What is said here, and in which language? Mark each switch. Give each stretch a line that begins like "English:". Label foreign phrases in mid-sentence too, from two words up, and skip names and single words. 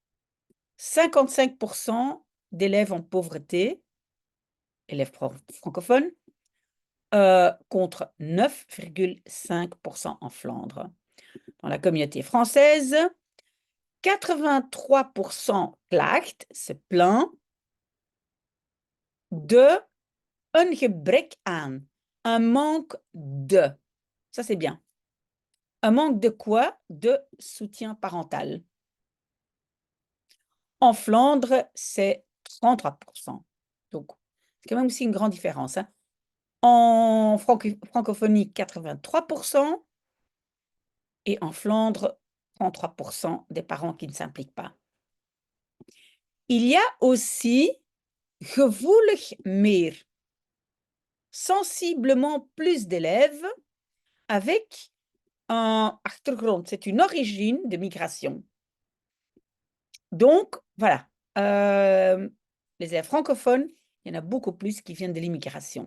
French: 55% d'élèves en pauvreté, élèves francophones, contre 9,5% en Flandre. Dans la communauté française, 83% klaagt, se plaint, de un
Dutch: gebrek aan,
French: un manque de. Ça, c'est bien. Un manque de quoi? De soutien parental. En Flandre, c'est 33%. Donc, c'est quand même aussi une grande différence. Hein. En francophonie, 83%. Et en Flandre, 33% des parents qui ne s'impliquent pas. Il y a aussi
Dutch: gevoelig meer,
French: sensiblement plus d'élèves avec un achtergrond, c'est une origine de migration. Donc, voilà, les élèves francophones, il y en a beaucoup plus qui viennent de l'immigration.